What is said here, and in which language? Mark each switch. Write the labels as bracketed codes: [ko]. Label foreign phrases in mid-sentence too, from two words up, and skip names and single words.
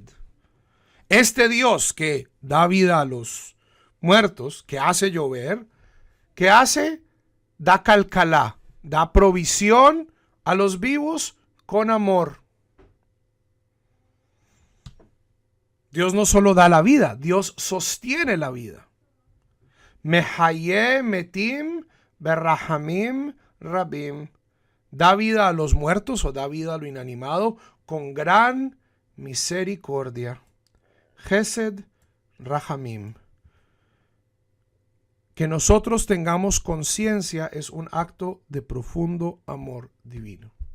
[es] Este Dios que da vida a los muertos, que hace llover, que hace, da calcalá, da provisión a los vivos con amor. Dios no solo da la vida, Dios sostiene la vida. [he] מחיה מתים ברחמים רבים. [es] Da vida a los muertos o da vida a lo inanimado con gran misericordia. [he] חסד רחמים. [es] Que nosotros tengamos conciencia es un acto de profundo amor divino.